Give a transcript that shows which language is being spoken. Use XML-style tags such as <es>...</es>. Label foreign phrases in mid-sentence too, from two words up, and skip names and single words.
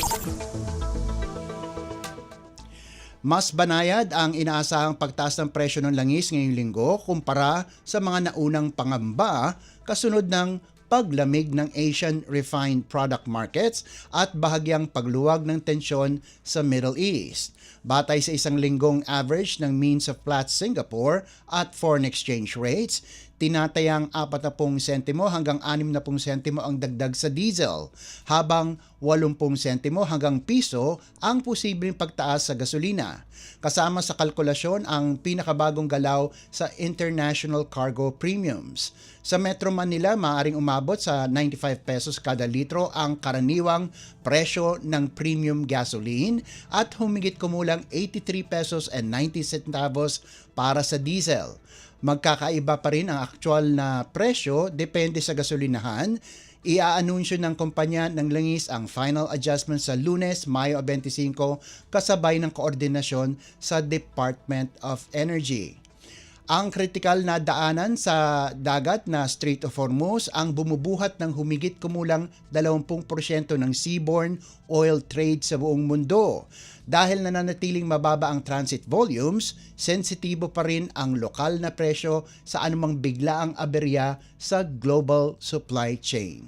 <tl>Mas banayad ang inaasahang pagtaas ng presyo ng langis ngayong linggo kumpara sa mga naunang pangamba kasunod ng paglamig ng</tl> <en>Asian refined product markets</en> <tl>at bahagyang pagluwag ng tensyon sa Middle East. Batay sa isang linggong average ng</tl> <en>means of Platts Singapore</en> <tl>at</tl> <en>foreign exchange rates,</en> <tl>tinatayang 40 sentimo hanggang 60 sentimo ang dagdag sa diesel, habang 80 sentimo hanggang piso ang posibleng pagtaas sa gasolina. Kasama sa kalkulasyon ang pinakabagong galaw sa</tl> <en>international cargo premiums.</en> <tl>Sa Metro Manila, maaaring umabot sa 95 pesos kada litro ang karaniwang presyo ng</tl> <en>premium gasoline</en> <tl>at humigit kumulang 83</tl> <en>pesos and 90 centavos</en> <tl>para sa diesel. Magkakaiba pa rin ang aktual na presyo depende sa gasolinahan. Iaanunsyo ng kumpanya ng langis ang</tl> <en>final adjustment</en> <tl>sa Lunes, Mayo 25 kasabay ng koordinasyon sa Department of Energy. Ang kritikal na daanan sa dagat na Strait of Hormuz ang bumubuhat ng humigit kumulang 20% ng</tl> <en>seaborne oil trade</en> <tl>sa buong mundo. Dahil nananatiling mababa ang</tl> <en>transit volumes,</en> <tl>sensitibo pa rin ang lokal na presyo sa anumang biglaang aberya sa</tl> <en>global supply chain.</en>